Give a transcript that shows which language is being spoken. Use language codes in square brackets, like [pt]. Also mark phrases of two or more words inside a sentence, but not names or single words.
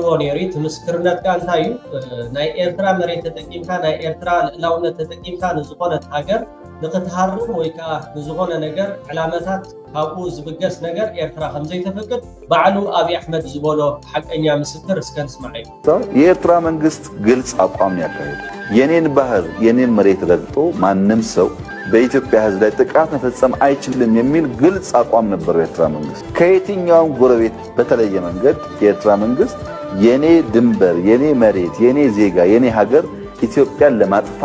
[ti] ነይሩ እቲ ምስክርነትካ እንታይ እዩ ናይ ኤርትራ መሬት ተጠቂምካ ናይ ኤርትራ ልዕላውነት ተጠቂምካ ንዝኾነት ሃገር ንኽትሃርም ወይ ከዓ ንዝኾነ ነገር ዕላመታት ካብኡ ዝብገስ ነገር ኤርትራ ከምዘይተፈቅድ በዓሉ ኣብይ ኣሕመድ ዝበሎ ሓቀኛ ምስክር እስከ ንስማዕ እዩ። [am] የኤርትራ መንግስት ግልጽ አቋም ነው ያካሄደው። የኔን ባህር የኔን መሬት ረግጦ ማንም ሰው በኢትዮጵያ ሕዝብ ላይ ጥቃት መፈጸም አይችልም የሚል ግልጽ አቋም ነበረው የኤርትራ መንግስት። ከየትኛውም ጎረቤት በተለየ መንገድ የኤርትራ መንግስት የኔ ድንበር፣ የኔ መሬት፣ የኔ ዜጋ፣ የኔ ሀገር ኢትዮጵያን ለማጥፋት